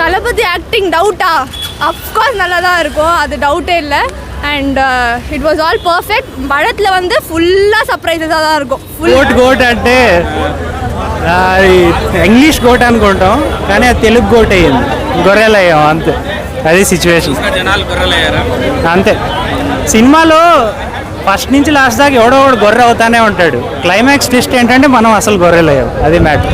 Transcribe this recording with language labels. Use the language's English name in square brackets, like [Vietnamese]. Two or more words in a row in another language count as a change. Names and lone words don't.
[Tamil] தளபதி ஆக்டிங் டவுட்டா? அஃப்கோர்ஸ் நல்லா தான் இருக்கும், அது டவுட்டே இல்லை. [English] and it was all perfect. [Tamil] படத்தில் வந்து ஃபுல்லாக సర్ప్రైజెஸாக தான் இருக்கும். [Telugu] గోట్ అంటే [English] English goat [Telugu] అనుకుంటాం, కానీ అది [English] Telugu goat [Telugu] అయ్యింది, గొర్రెలయ్యాం అంతే. అది సిచ్యువేషన్. అంతే. సినిమాలో ఫస్ట్ నుంచి లాస్ట్ దాకా ఎవడో ఒకడు గొర్రె అవుతానే ఉంటాడు. క్లైమాక్స్ ట్విస్ట్ ఏంటంటే మనం అసలు గొర్రెలయ్యాం, అది మ్యాటర్.